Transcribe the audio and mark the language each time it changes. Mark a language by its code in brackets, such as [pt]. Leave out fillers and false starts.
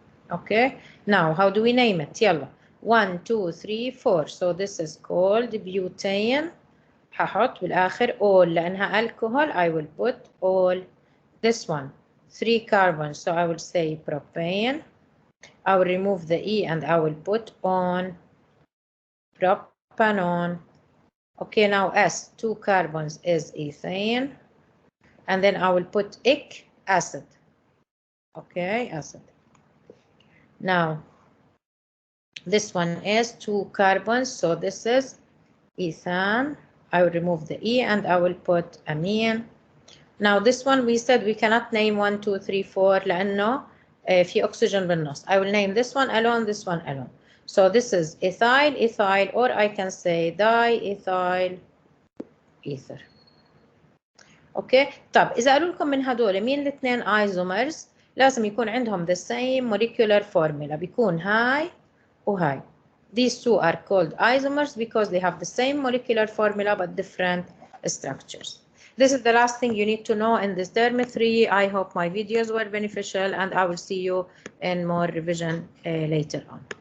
[en] Okay, now how do we name it? [ar] يلا 1, 2, 3, 4. [en] So this is called butane. [ar] هحط بالآخر all لأنها alcohol. [en] I will put all. This one 3 carbons, so I will say propane. I will remove the E and I will put on propanone. Okay, now S 2 carbons is ethane, and then I will put ic acid. Okay, acid. Now this one is 2 carbons, so this is ethane. I will remove the E and I will put amine. Now this one we said we cannot name 1, 2, 3, 4 [ar] لأنه في [en] oxygen بالنص. I will name this one alone, this one alone. So this is ethyl, ethyl, or I can say diethyl ether. [ar] اوكي طب اذا قالوا لكم من هدول مين الاثنين isomers لازم يكون عندهم [en] the same molecular formula. [ar] بيكون هاي وهاي. [en] These two are called isomers because they have the same molecular formula but different structures. This is the last thing you need to know in this term 3. I hope my videos were beneficial and I will see you in more revision later on.